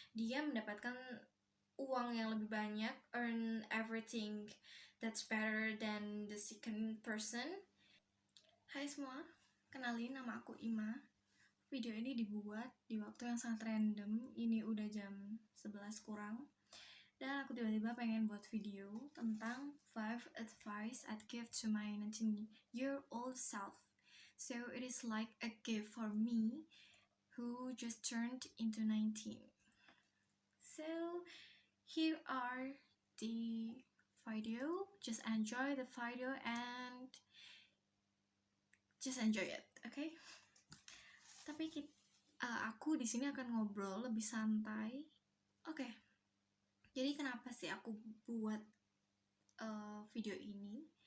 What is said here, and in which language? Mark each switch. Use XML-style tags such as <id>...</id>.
<id>Dia mendapatkan uang yang lebih banyak,</id> <en>earn everything that's better than the second person.</en> <id>Hai semua, kenalin nama aku Ima. Video ini dibuat di waktu yang sangat random. Ini udah jam 11 kurang. Dan aku tiba-tiba pengen buat video tentang 5</id> <en>advice I'd give to my 19-year-old self. So it is like a gift for me who just turned into 19. So here are the video. Just enjoy the video and just enjoy it, okay?</en> <id>Tapi aku di sini akan ngobrol lebih santai. Oke. Jadi kenapa sih aku buat video ini?</id>